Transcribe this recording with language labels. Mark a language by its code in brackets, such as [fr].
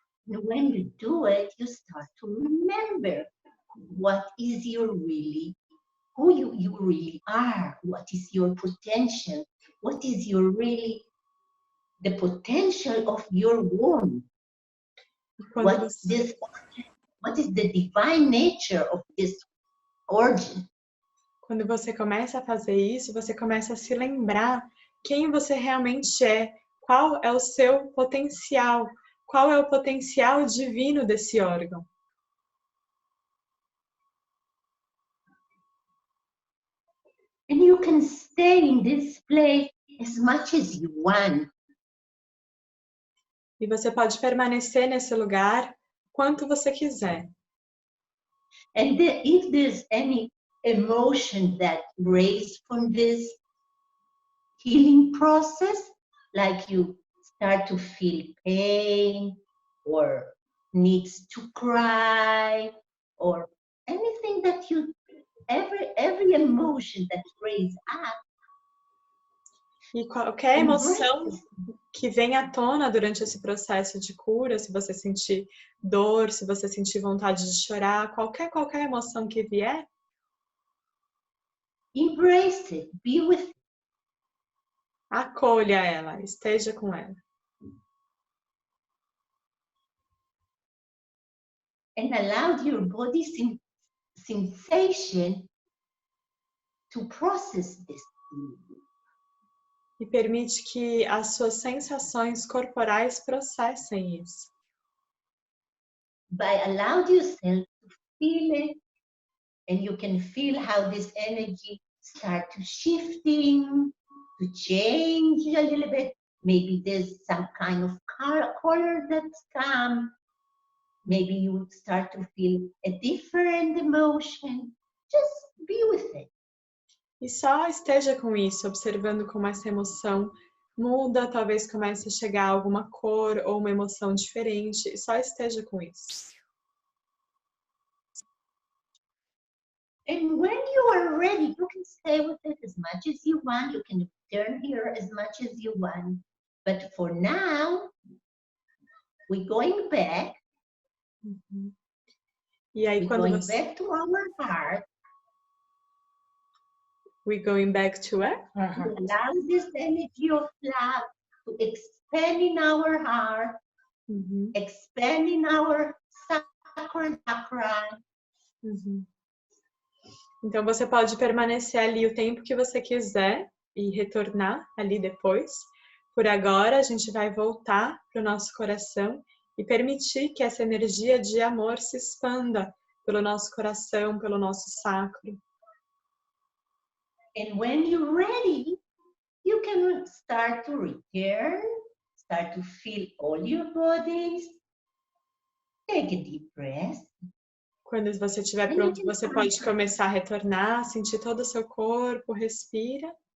[en] And when you do it, you start to remember what is your really, who you really are, what is your potential, what is your really, the potential of your womb. What is the divine nature of this origin? [pt] Quando você começa a fazer isso, você começa a se lembrar quem você realmente é, qual é o seu potencial, qual é o potencial divino desse órgão. [en] And you can stay in this place as much as you want. [pt] E você pode permanecer nesse lugar quanto você quiser. [en] And if there's any emotion that raised from this healing process, like you start to feel pain or needs to cry or anything that you, every emotion that raised up. [pt] E qualquer emoção que venha à tona durante esse processo de cura, se você sentir dor, se você sentir vontade de chorar, qualquer emoção que vier, [en] embrace it, be with it. [pt] Acolha ela, esteja com ela. [en] And allow your body sensation to process this. [pt] E permite que as suas sensações corporais processem isso. [en] By allow yourself to feel it, and you can feel how this energy start to shifting, to change a little bit. Maybe there's some kind of color that's come. Maybe you start to feel a different emotion. Just be with it. [pt] E só esteja com isso, observando como essa emoção muda, talvez comece a chegar alguma cor ou uma emoção diferente, e só esteja com isso. [en] And when you are ready, you can stay with it as much as you want. You can turn here as much as you want. But for now, we're going back. [pt] Uhum. E aí, [en] we're [pt] quando [en] going [pt] você... [en] back to our heart. We're going back to where? To allow this energy of love to expand in our heart, Uhum. expand in our chakra. Uhum. [pt] Então, você pode permanecer ali o tempo que você quiser e retornar ali depois. Por agora, a gente vai voltar para o nosso coração e permitir que essa energia de amor se expanda pelo nosso coração, pelo nosso sacro. [en] And when you're ready, you can start to return, start to feel all your bodies. Take a deep breath. [pt] Quando você estiver pronto, você pode começar a retornar, sentir todo o seu corpo, respira.